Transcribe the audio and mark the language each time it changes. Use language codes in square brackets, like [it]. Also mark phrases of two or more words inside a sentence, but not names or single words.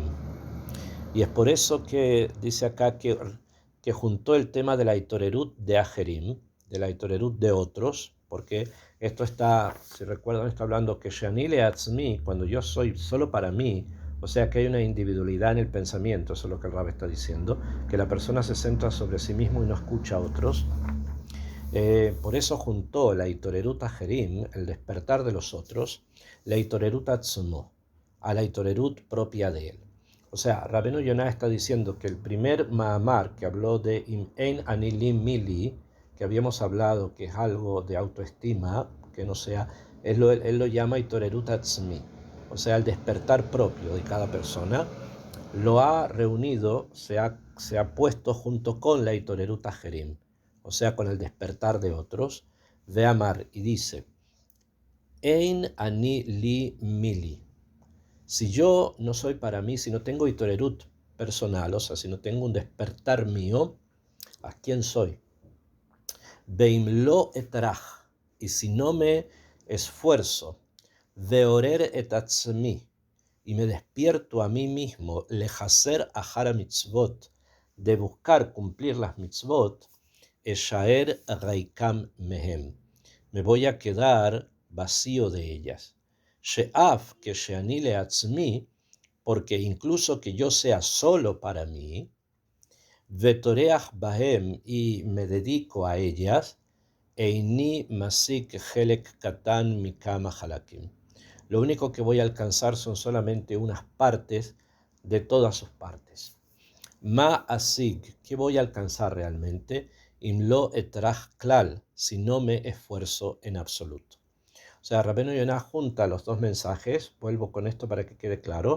[es] Y es por eso que dice acá que juntó el tema de la itorerut de acherim, de la itorerut de otros, porque esto está, si recuerdan, está hablando que [he] שאני לעצמי, [es] cuando yo soy solo para mí, o sea que hay una individualidad en el pensamiento, eso es lo que el Rab está diciendo, que la persona se centra sobre sí mismo y no escucha a otros. Por eso juntó la [he] התעוררות אחרים, [es] el despertar de los otros, la [he] התעוררות עצמו, [es] a la itorerut propia de él. O sea, Rabbeinu Yonah está diciendo que el primer Mahamar que habló de [he] אם אין אני לי מי לי, [es] que habíamos hablado que es algo de autoestima, que no sea, él lo llama [he] התעוררות עצמי, [es] o sea, el despertar propio de cada persona, lo ha reunido, se ha puesto junto con la [he] התעוררות אחרים, [es] o sea, con el despertar de otros, de amar, y dice, [he] אין אני לי מי לי. [es] Si yo no soy para mí, si no tengo itorerut personal, o sea, si no tengo un despertar mío, ¿a quién soy? [he] ואם לא אטרח, [es] y si no me esfuerzo, [he] לעורר את עצמי, [es] y me despierto a mí mismo, [he] לחזר אחר מצוות, [es] de buscar cumplir las mitzvot, [he] אשאר ריקם מהם, [es] me voy a quedar vacío de ellas. She'af que [he] שאני לעצמי, [es] porque incluso que yo sea solo para mí, [he] וטורח בהם, [es] y me dedico a ellas, [he] איני משיג חלק קטן מכמה חלקים. [es] Lo único que voy a alcanzar son solamente unas partes de todas sus partes. [he] מה אשיג, [es] ¿qué voy a alcanzar realmente? [he] אם לא אטרח כלל, [es] si no me esfuerzo en absoluto. O sea, Rabbeinu Yonah junta los dos mensajes, vuelvo con esto para que quede claro.